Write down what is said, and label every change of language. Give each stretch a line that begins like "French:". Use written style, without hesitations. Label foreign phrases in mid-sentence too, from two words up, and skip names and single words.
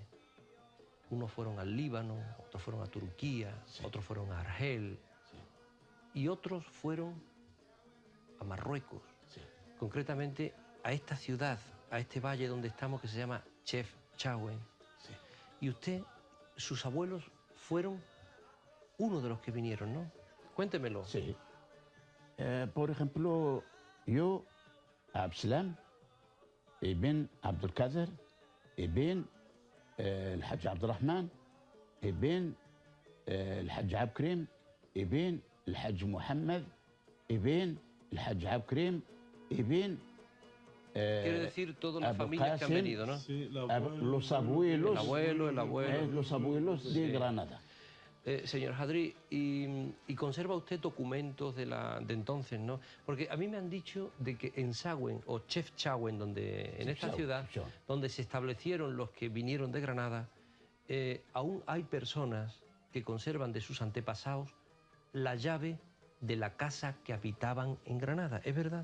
Spanish: Unos fueron al Líbano, otros fueron a Turquía, otros fueron a Argel y otros fueron a Marruecos, concretamente a esta ciudad, a este valle donde estamos que se llama Chefchaouen. Y usted, sus abuelos fueron uno de los que vinieron, ¿no? Cuéntemelo. Sí. Por ejemplo, yo, Absalam,
Arabic: ibn Abdulkader, ibn الحاج عبد الرحمن ابن الحاج عبد كريم ابن الحاج محمد ابن الحاج عبد كريم ابن
Spanish: Quiere decir todas las familias que han venido, ¿no? Sí, los abuelos, el abuelo. Los abuelos de Granada. Señor Hadrí, y conserva usted documentos de entonces, ¿no? Porque a mí me han dicho de que en Sawen o Chefchaouen, en esta ciudad, donde se establecieron los que vinieron de Granada, aún hay personas que conservan de sus antepasados la llave de la casa que habitaban en Granada, ¿es verdad?